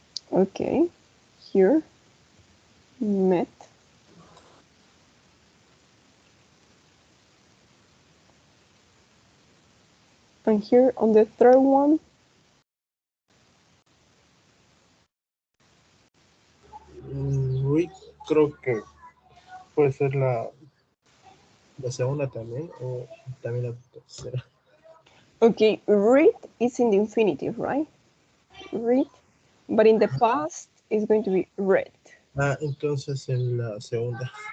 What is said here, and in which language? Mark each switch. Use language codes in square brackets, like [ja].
[en] okay, here, met. And here on the third one, [es] Read, creo que puede ser la segunda también, o también la tercera. [en] okay, read is in the infinitive, right? Read, but in the past it's going to be read. [es] Ah, entonces en la segunda.